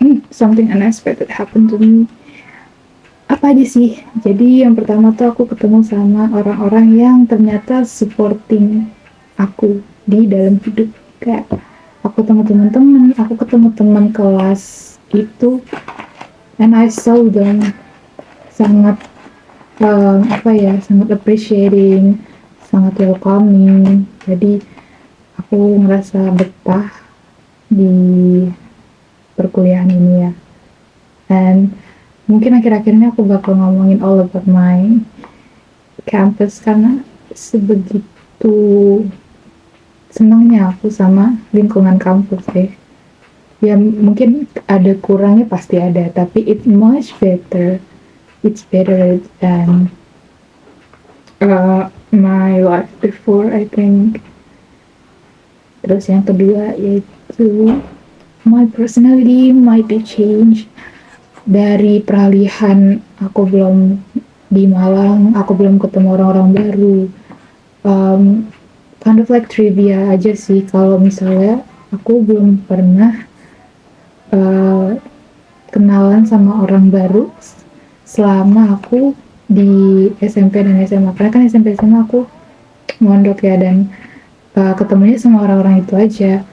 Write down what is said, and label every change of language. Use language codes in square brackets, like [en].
[en] Something unexpected happened to me. [id] Apa aja sih? Jadi yang pertama tuh aku ketemu sama orang-orang yang ternyata supporting aku di dalam hidup. Kayak aku ketemu teman-teman, aku ketemu teman kelas itu, [en] and I saw them [id] sangat sangat [en] appreciating, [id] sangat welcoming. Jadi aku ngerasa betah di perkuliahan ini ya. And mungkin akhir-akhir ini aku bakal ngomongin [en] all about my campus, [id] karena sebegitu senangnya aku sama lingkungan kampus deh. Ya mungkin ada kurangnya, pasti ada, tapi [en] it's much better. It's better than my life before, I think. Terus yang kedua yaitu my personality might be changed. [id] Dari peralihan aku belum di Malang, aku belum ketemu orang-orang baru. [en] Kind of like trivia [id] aja sih, kalau misalnya aku belum pernah kenalan sama orang baru selama aku di SMP dan SMA, karena kan SMP SMA aku mondok ya, dan ketemunya sama orang-orang itu aja.